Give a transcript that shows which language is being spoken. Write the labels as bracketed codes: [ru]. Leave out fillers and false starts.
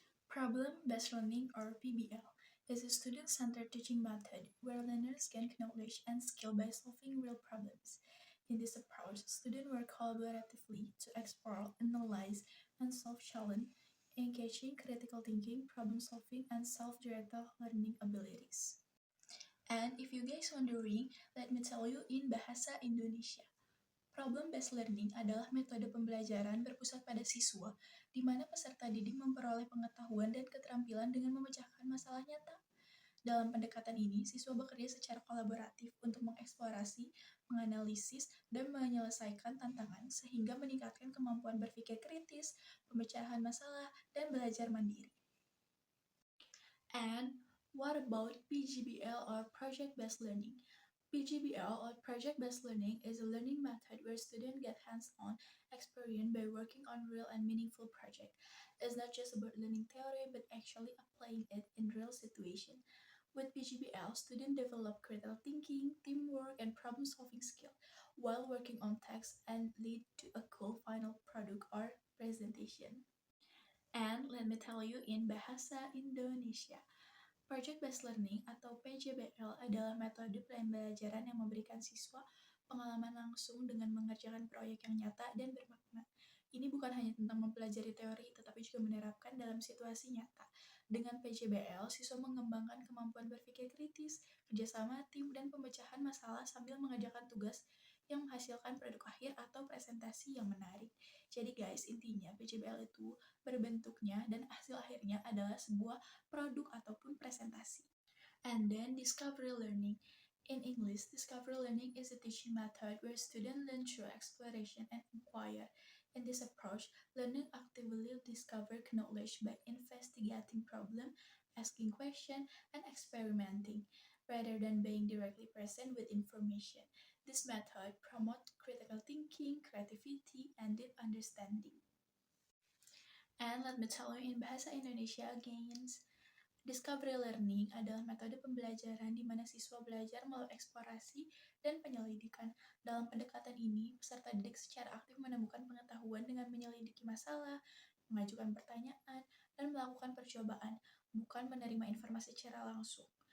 [en] Problem-based learning, or PBL, is a student-centered teaching method where learners gain knowledge and skill by solving real problems. In this approach, students work collaboratively to explore, analyze, and solve challenges, engaging critical thinking, problem-solving, and self-directed learning abilities. And if you guys wondering, let me tell you in Bahasa Indonesia. [id] Problem-based learning adalah metode pembelajaran berpusat pada siswa, di mana peserta didik memperoleh pengetahuan dan keterampilan dengan memecahkan masalah nyata. Dalam pendekatan ini, siswa bekerja secara kolaboratif untuk mengeksplorasi, menganalisis, dan menyelesaikan tantangan sehingga meningkatkan kemampuan berpikir kritis, pemecahan masalah, dan belajar mandiri. [en] And what about PGBL, or project-based learning? PGBL, or project-based learning, is a learning method where students get hands-on experience by working on real and meaningful projects. It's not just about learning theory, but actually applying it in real situations. With PGBL, students develop critical thinking, teamwork, and problem-solving skills while working on text and lead to a cool final product or presentation. And let me tell you in Bahasa Indonesia. [id] Project-based learning atau PJBL adalah metode pembelajaran yang memberikan siswa pengalaman langsung dengan mengerjakan proyek yang nyata dan bermakna. Ini bukan hanya tentang mempelajari teori, tetapi juga menerapkan dalam situasi nyata. Dengan PJBL, siswa mengembangkan kemampuan berpikir kritis, kerjasama tim, dan pemecahan masalah sambil mengerjakan tugas yang menghasilkan produk akhir atau presentasi yang menarik. Jadi guys, intinya PJBL itu berbentuknya dan hasil akhirnya adalah sebuah produk ataupun presentasi. [en] And then discovery learning. In English, discovery learning is a teaching method where students learn through exploration and inquire. In this approach, learning actively discover knowledge by investigating problems, asking questions, and experimenting, rather than being directly present with information. This method promotes critical thinking, creativity, and deep understanding. And let me tell you in Bahasa Indonesia again. [id] Discovery learning adalah metode pembelajaran di mana siswa belajar melalui eksplorasi dan penyelidikan. Dalam pendekatan ini, peserta didik secara aktif menemukan pengetahuan dengan menyelidiki masalah, mengajukan pertanyaan, dan melakukan percobaan, bukan menerima informasi secara langsung.